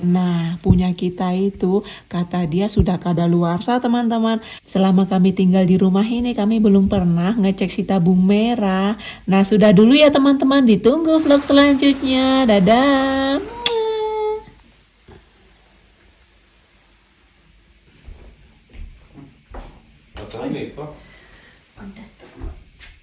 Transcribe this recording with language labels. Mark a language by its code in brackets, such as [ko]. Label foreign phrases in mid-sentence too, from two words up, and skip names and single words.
[id] Nah, punya kita itu kata dia sudah kadaluarsa teman-teman. Selama kami tinggal di rumah ini kami belum pernah ngecek si tabung merah. Nah, sudah dulu ya teman-teman, ditunggu vlog selanjutnya. Dadah. [no] Det er mykt, da. Hva er dette for noe?